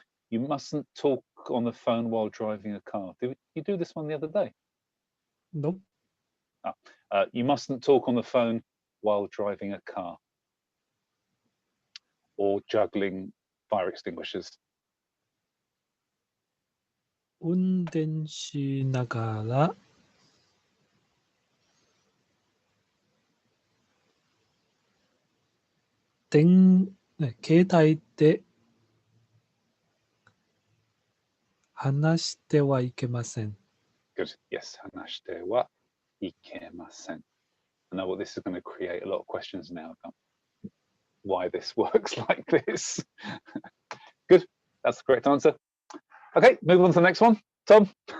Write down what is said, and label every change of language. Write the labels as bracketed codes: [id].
[en] You mustn't talk on the phone while driving a car. Did you do this one the other day? Nope. You mustn't talk on the phone while driving a car or juggling fire extinguishers. [ja] 運転しながら携帯で話してはいけません。 [en] Good. Yes. [ja] 話してはいけません. [en] I know what this is going to create a lot of questions now about why this works like this. Good. That's the correct answer. Okay, move on to the next one. Tom.